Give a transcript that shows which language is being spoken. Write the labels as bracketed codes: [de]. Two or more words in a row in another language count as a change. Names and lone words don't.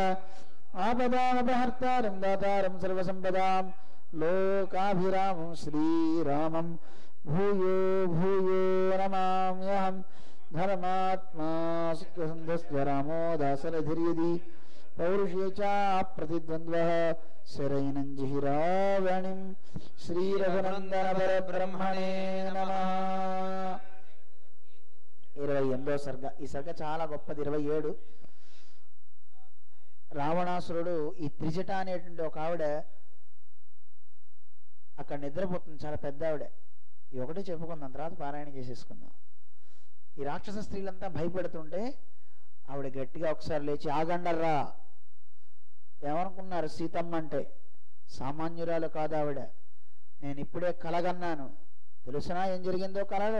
[sa] आपदामपहर्तारं दातारं सर्वसंपदां लोकाभिरामं श्रीरामं भूयो भूयो नमाम्यहं। धर्मात्मा सुखसन्धस्य रामो दासरधिर्यदि पौरुषे च प्रतिद्वन्द्वः शरैनं जिहिरावणिं श्रीरघुनन्दन परब्रह्मणे नमः। [te] 28వ సర్గ। ఈ సర్గ చాలా గొప్పది। 27 రావణాసురుడు ఈ త్రిజట అనేటువంటి ఒక ఆవిడ అక్కడ నిద్రపోతుంది, చాలా పెద్ద ఆవిడ। ఈ ఒకటి చెప్పుకుందాం, తర్వాత పారాయణ చేసేసుకుందాం। ఈ రాక్షస స్త్రీలంతా భయపడుతుంటే ఆవిడ గట్టిగా ఒకసారి లేచి ఆగండర్రా, ఏమనుకున్నారు సీతమ్మ అంటే సామాన్యురాలు కాదు ఆవిడ, నేను ఇప్పుడే కలగన్నాను, తెలుసునా ఏం జరిగిందో కలలో?